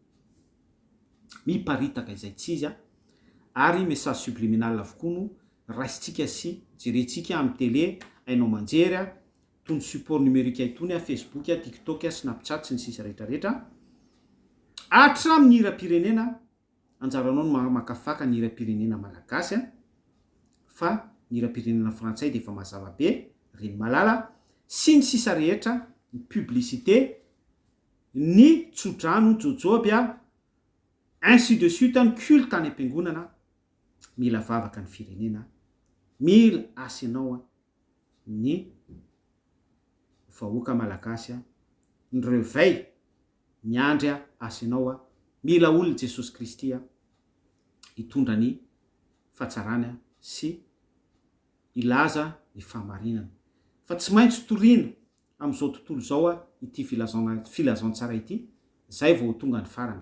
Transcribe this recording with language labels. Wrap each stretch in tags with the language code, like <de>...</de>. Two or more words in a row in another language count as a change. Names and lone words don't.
<mg>miparitaka izay tsy izy ary</mg> <fr>message subliminal</fr> <mg>avokoa no raisitsika sy jerentsika amin'ny télé ainao manjery tony</mg> <fr>support numérique</fr> <mg>itony Facebook, TikTok, Snapchat sy ny sisa rehetrarehetra hatramin'ny hira-pirenena. Anjaranao no makafaka ny hira-pirenena malagasy fa ny hira-pirenena frantsay de efa mazava be reny malala sy ny sisa rehetra, ny publicité, ny tsodrano, jojoby</mg> <fr>ainsi de suite,</fr> <mg>ny culte any am-piangonana. Mila vavaka ny firenena, mila asinao ny vahoaka malagasy ny réveil miandry asinao mila olona Jesosy Kristy hitondra ny fahatsarana sy ilaza ny fahamarinana fa tsy maintsy toriana amin'izao tontolo zao ity filazantsara ity zay vao tonga ny farany.</mg>